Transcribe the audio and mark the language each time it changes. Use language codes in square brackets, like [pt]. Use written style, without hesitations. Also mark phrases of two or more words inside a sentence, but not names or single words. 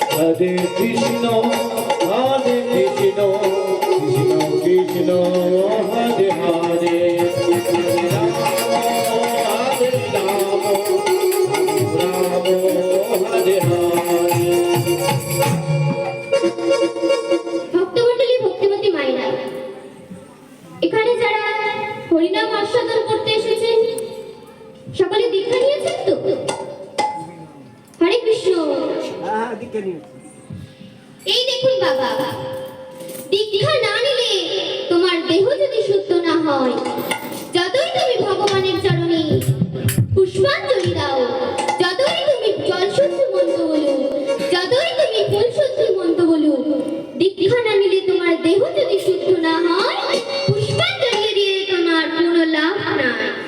[sa] Hare Krishna, Hare Krishna, Krishna Krishna, Hare Hare, Hare Rama, Hare Rama, Rama Hare Hare. [bn] ভক্তমণ্ডলী, ভক্তিমতী মায়েরা, এখানে যারা হরিনাম আস্বাদন করতে এসেছেন সকলে দীক্ষা নিয়েছেন তো? [sa] হরে কৃষ্ণ। [bn] এই দেখুন বাবা, দীক্ষা না নিলে তোমার দেহ যদি শুদ্ধ না হয়, যতই তুমি ভগবানের চরণে পুষ্পাঞ্জলি দাও, যতই তুমি জল শুদ্ধ মন্ত্র বলো, যতই তুমি ফুল শুদ্ধ মন্ত্র বলো, দীক্ষা না নিলে তোমার দেহ যদি শুদ্ধ না হয়, পুষ্পাঞ্জলি দিয়ে তোমার কোনো লাভ নাই।